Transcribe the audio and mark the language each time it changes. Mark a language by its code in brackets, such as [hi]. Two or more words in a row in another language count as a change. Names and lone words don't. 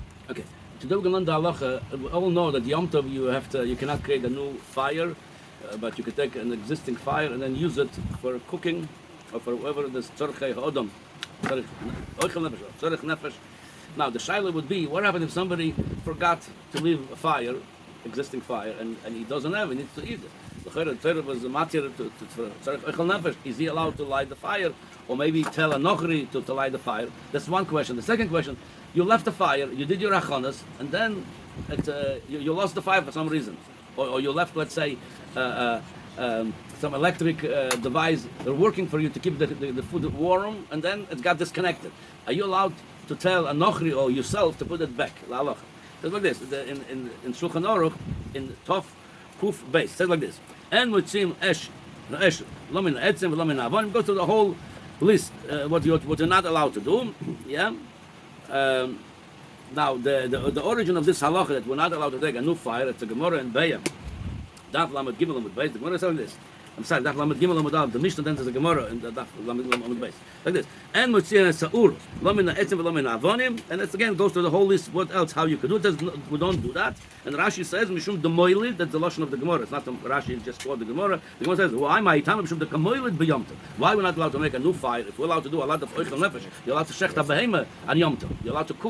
[en] Okay. Today we're going to learn the halacha. We all know that [he] יום טוב [en] you cannot create a new fire, but you can take an existing fire and then use it for cooking or for whatever it is. [he] צורכי האדם, צריך אוכל נפש, צריך נפש. [en] Now the shaila would be, what happens if somebody forgot to leave a fire, existing fire, and he doesn't have, he needs to eat it. The Torah was the matir to [he] צריך אוכל נפש. [en] Is he allowed to light the fire, or maybe tell a Nochri to light the fire? That's one question. The second question. You left the fire, you did your achonas, and then you lost the fire for some reason. Or you left, let's say, some electric device working for you to keep the food warm, and then it got disconnected. Are you allowed to tell a Nochri or yourself to put it back? It's like this. In Shulchan Aruch, in [he] תו קוף בית, [en] it says like this. [he] אין מוציאים אש, לא מן עצים, לא מן אבנים. [en] Go to the whole list, what you're not allowed to do. Yeah? Now, the origin of this halacha that we're not allowed to take a new fire, it's a Gemara in Beya. [he] דף למד גימל עמוד בית. [en] The Gemara says this. I'm sorry, [he] דף למד גימל עמוד אלף. [en] The Mishnah then says a Gemara in the [he] דף למד גימל עמוד בית. [en] Like this. [he] And מוציאין אור, לא מן העצים ולא מן האבנים. [en] And it again goes to the whole list. What else? How you could do it? We don't do that. And Rashi says, [he] משום דמוליד, [en] that's the lashon of the Gemara. It's not the Rashi just quote the Gemara. The Gemara says, why [he] מאי טעמא משום דמוליד ביום טוב? [en] Why we're not allowed to make a new fire? If we're allowed to do a lot of [he] אוכל נפש, [en] you're allowed to shech a behema on [he] יום טוב. [en] You're allowed to cook.